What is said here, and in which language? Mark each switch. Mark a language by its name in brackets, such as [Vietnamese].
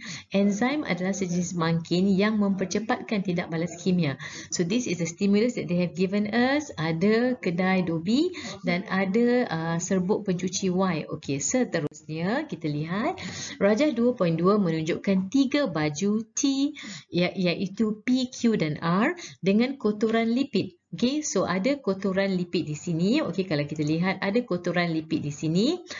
[Malay] Enzim adalah sejenis mangkin yang mempercepatkan tindak balas kimia. [English] So this is the stimulus that they have given us. [Malay] Ada kedai Dobi dan ada serbuk pencuci Y. Okey, seterusnya kita lihat rajah 2.2 menunjukkan 3 baju T iaitu P, Q dan R dengan kotoran lipid Okey, so ada kotoran lipid di sini. Okey, kalau kita lihat ada kotoran lipid di sini.